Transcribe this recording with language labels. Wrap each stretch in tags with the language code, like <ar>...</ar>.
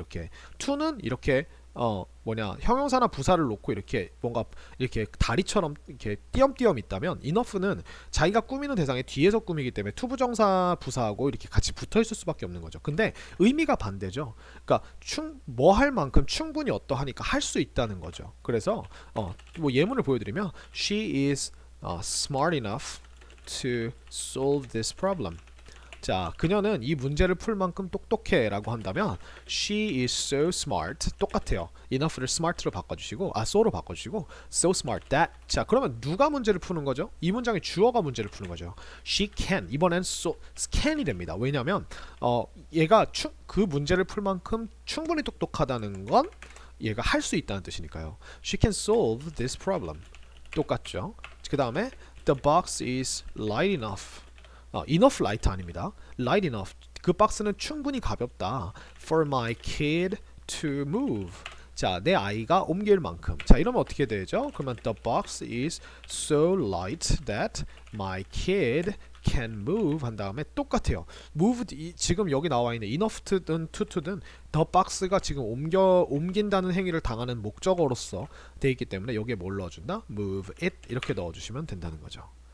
<ko>이렇게 to는 이렇게 형용사나 부사를 놓고 이렇게 뭔가 이렇게 다리처럼 이렇게 띄엄띄엄 있다면 enough는 자기가 꾸미는 대상의 뒤에서 꾸미기 때문에 to 부정사 부사하고 이렇게 같이 붙어 있을 수밖에 없는 거죠. 근데 의미가 반대죠. 그러니까 뭐 할 만큼 충분히 어떠하니까 할 수 있다는 거죠. 그래서 뭐 예문을 보여드리면</ko> <en>she is smart enough to solve this problem.</en> <ko>자, 그녀는 이 문제를 풀 만큼 똑똑해 라고 한다면</ko> <en>she is so smart,</en> <ko>똑같아요. enough를 smart로 바꿔주시고 so로 바꿔주시고</ko> <en>so smart that.</en> <ko>자, 그러면 누가 문제를 푸는 거죠? 이 문장의 주어가 문제를 푸는 거죠.</ko> <en>she can,</en> <ko>이번엔 so can이 됩니다. 왜냐면 얘가 그 문제를 풀 만큼 충분히 똑똑하다는 건 얘가 할 수 있다는 뜻이니까요.</ko> <en>she can solve this problem.</en> <ko>똑같죠? 그 다음에</ko> <en>the box is light enough. enough light</en> <ko>아닙니다.</ko> <en>light enough.</en> <ko>그 박스는 충분히 가볍다.</ko> <en>for my kid to move.</en> <ko>자, 내 아이가 옮길 만큼. 자, 이러면 어떻게 되죠? 그러면</ko> <en>the box is so light that my kid can move</en> <ko>한 다음에 똑같아요. move 지금 여기 나와 있는 enough든 to든</ko> <en>the box</en> <ko>가 지금 옮긴다는 행위를 당하는 목적어로서 돼 있기 때문에 여기에 뭘 넣어준다?</ko> <en>move it</en> <ko>이렇게 넣어주시면 된다는 거죠.</ko>